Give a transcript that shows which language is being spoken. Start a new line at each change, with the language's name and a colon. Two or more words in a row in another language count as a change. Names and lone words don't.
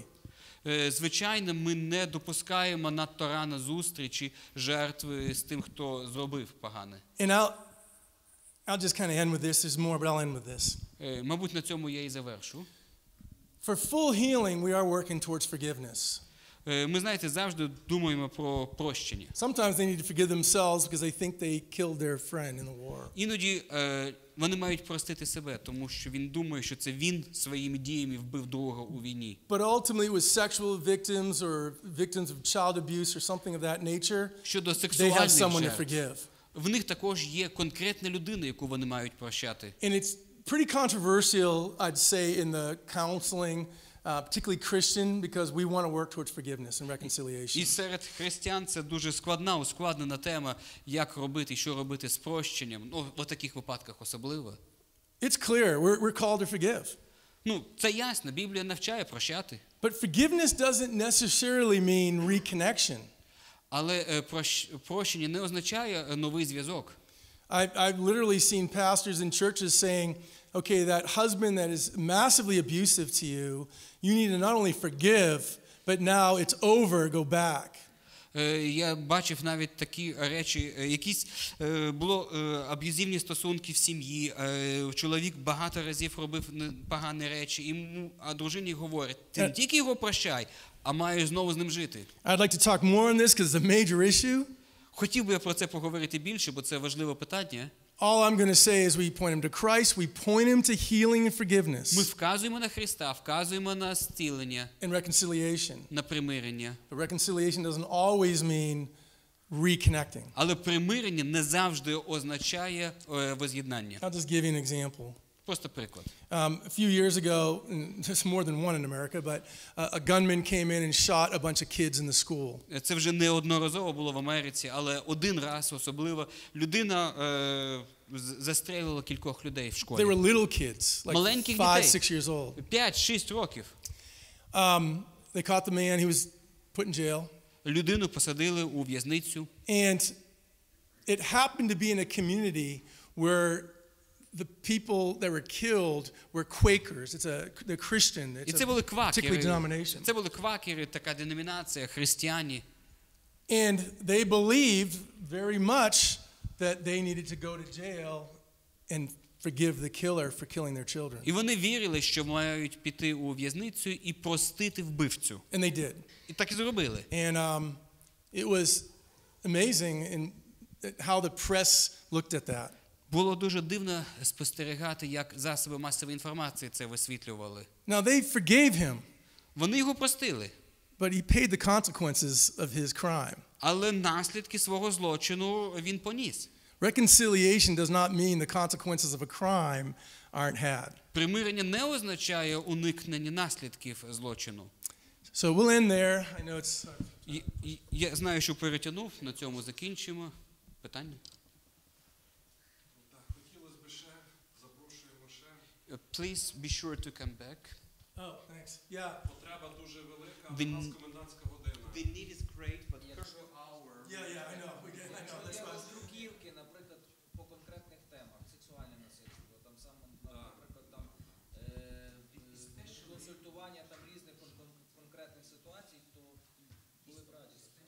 Ukrainian: Звичайно, ми не допускаємо надто рано зустрічі жертви з тим, хто зробив погане.
English: And I'll just kind of end with this. There's more, but I'll end with this.
Ukrainian: Мабуть, на цьому я і завершу.
English: For full healing, we are working towards forgiveness.
Ukrainian: Ми, знаєте, завжди думаємо про прощення.
English: Sometimes they need to forgive themselves because they think they killed their friend in the war.
Ukrainian: Іноді вони мають простити себе, тому що він думає, що це він своїми діями вбив друга у війні.
English: But ultimately, with sexual victims or victims of child abuse or something of that nature,
Ukrainian: Щодо
English: they have
Ukrainian: сексуальних
English: someone to
Ukrainian: жертв,
English: forgive.
Ukrainian: в них також є конкретна людина, яку вони мають прощати.
English: And it's pretty controversial, I'd say, in the counseling, particularly Christian, because we want to work towards forgiveness and reconciliation.
Ukrainian: І серед християн це дуже ускладнена тема, як робити, що робити з прощенням. Ну, в таких випадках особливо.
English: It's clear, we're called to forgive.
Ukrainian: Ну, це ясно, Біблія навчає прощати.
English: But forgiveness doesn't necessarily mean reconnection.
Ukrainian: Але прощення не означає новий зв'язок.
English: I've literally seen pastors in churches saying, okay, that husband that is massively abusive to you, you need to not only forgive, but now it's over, go back.
Ukrainian: Я бачив навіть такі речі, якісь було аб'юзивні стосунки в сім'ї, чоловік багато разів робив погані речі, а дружині говорить, ти не тільки його прощай, а маєш знову з ним жити.
English: I'd like to talk more on this because it's a major issue.
Ukrainian: Хотів би я про це поговорити більше, бо це важливе питання.
English: All I'm going to say is we point him to Christ, we point him to healing and forgiveness.
Ukrainian: Ми вказуємо на Христа, вказуємо на зцілення,
English: And reconciliation.
Ukrainian: на примирення.
English: But reconciliation doesn't always mean reconnecting.
Ukrainian: Але примирення не завжди означає воз'єднання.
English: I'll just give you an example.
Ukrainian: Просто приклад.
English: A few years ago, and there's more than one in America, but a gunman came in and shot a bunch of kids in the school.
Ukrainian: Це вже неодноразово було в Америці, але один раз особливо людина застрелила кількох людей в школі.
English: They were little kids, like
Ukrainian: Маленьких
English: 5-6 years old.
Ukrainian: 5-6 років.
English: They caught the man, he was put in jail.
Ukrainian: Людину посадили у в'язницю.
English: And it happened to be in a community where the people that were killed were Quakers. They're Christian.
Ukrainian: І
English: It's
Ukrainian: це
English: a
Ukrainian: були
English: particular
Ukrainian: квакери.
English: denomination.
Ukrainian: Це були квакери, така деномінація, християни.
English: And they believed very much that they needed to go to jail and forgive the killer for killing their children.
Ukrainian: І вони вірили, що мають піти у в'язницю і простити вбивцю.
English: And they did.
Ukrainian: І так і зробили.
English: And it was amazing in how the press looked at that.
Ukrainian: Було дуже дивно спостерігати, як засоби масової інформації це висвітлювали.
English: Now they forgave him,
Ukrainian: Вони його простили.
English: but he paid the consequences of his crime.
Ukrainian: Але наслідки свого злочину він поніс.
English: Reconciliation does not mean the consequences of a crime aren't had.
Ukrainian: Примирення не означає уникнення наслідків злочину.
English: So we'll end there. I know it's
Ukrainian: Я знаю, що перетягнув, на цьому закінчимо. Питання? Хотілося б ще, запрошуємо ще.
English: Please be sure to come back. Oh, thanks. Yeah.
Ukrainian: Потреба дуже велика, у нас комендантська година.
English: The need is great, but Yeah, I know. I know. That's why.
Ukrainian: Роздруківки, наприклад, по конкретних темах, сексуальне насильство, там саме, наприклад, там консультування там різних конкретних ситуацій, то були б раді.